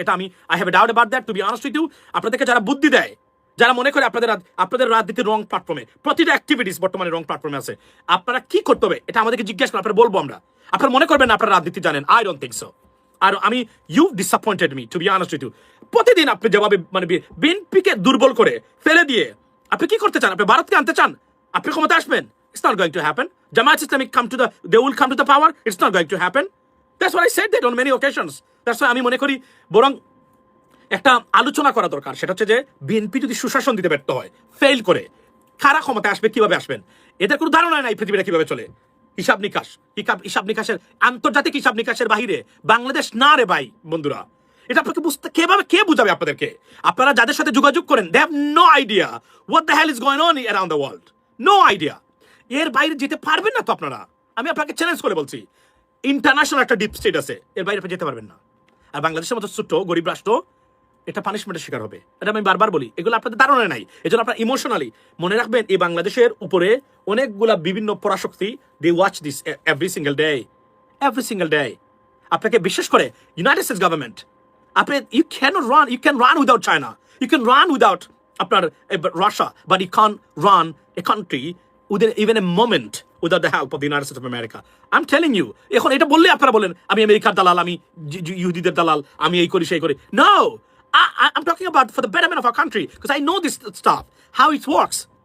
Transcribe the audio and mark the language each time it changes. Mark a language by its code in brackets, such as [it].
[bn] এটা আমি I have a doubt about that, two be honest with you. আপনাদেরকে যারা বুদ্ধি দেয়, যারা মনে করে আপনাদের রাজনীতির রং প্ল্যাটফর্মে, প্রতিটা অ্যাক্টিভিটিস বর্তমানে রং প্ল্যাটফর্মে আছে, আপনারা কি করতে হবে এটা আমাদেরকে জিজ্ঞাসা করেন, আপনারা বলবো আমরা। আপনারা মনে করবেন না আপনারা রাজনীতি জানেন। I don't think so. আর আমি, you disappointed me, two be honest with you. প্রতিদিন আপনি যেভাবে মানে বিএনপিকে দুর্বল করে ফেলে দিয়ে আপনি কি করতে চান? আপনি ভারতকে আনতে চান? আপনি ক্ষমতা আসবেন? [en] It's not going to happen. Jamaat Islami they will come to the power. It's not going to happen. That's what I said that on many occasions. That's why [bn] আমি মনে করি বরং একটা আলোচনা করা দরকার। সেটা হচ্ছে যে বিএনপি যদি সুশাসন দিতে ব্যর্থ হয়, ফেল করে, কারা ক্ষমতায় আসবে, কিভাবে আসবেন, এদের কোনো ধারণা নাই পৃথিবীটা কিভাবে চলে। হিসাব নিকাশের আন্তর্জাতিক হিসাব নিকাশের বাহিরে বাংলাদেশ না রে ভাই বন্ধুরা। এটা আপনাকে বুঝতে কে বুঝাবে আপনাদেরকে? আপনারা যাদের সাথে যোগাযোগ করেন, [en] they have no idea what the hell is going on around the world. No idea. [bn] এর বাইরে যেতে পারবেন না তো আপনারা। আমি আপনাকে চ্যালেঞ্জ করে বলছি, ইন্টারন্যাশনাল একটা ডিপ স্টেট আছে, এর বাইরে আপনি যেতে পারবেন না। আর বাংলাদেশের মতো ছোট্ট গরিব রাষ্ট্র এটা পানিশমেন্টের শিকার হবে। এটা আমি বারবার বলি, এগুলো আপনাদের ধারণা নাই। এই জন্য আপনারা ইমোশনালি মনে রাখবেন, এই বাংলাদেশের উপরে অনেকগুলা বিভিন্ন পরাশক্তি, [en] They watch this every single day. [bn] আপনাকে বিশেষ করে ইউনাইটেড স্টেটস গভর্নমেন্ট [en] আপনি you can run without China, you can run without আপনার Russia, but you can run a country within even a moment without the help of the United States of America. I am telling you, [bn] এখন এটা বললে আপনারা বলেন আমি আমেরিকার দালাল, আমি ইহুদিদের দালাল, আমি এই করি সেই করি। No, [en] I'm talking about for the betterment of our country because I know this stuff, how it works.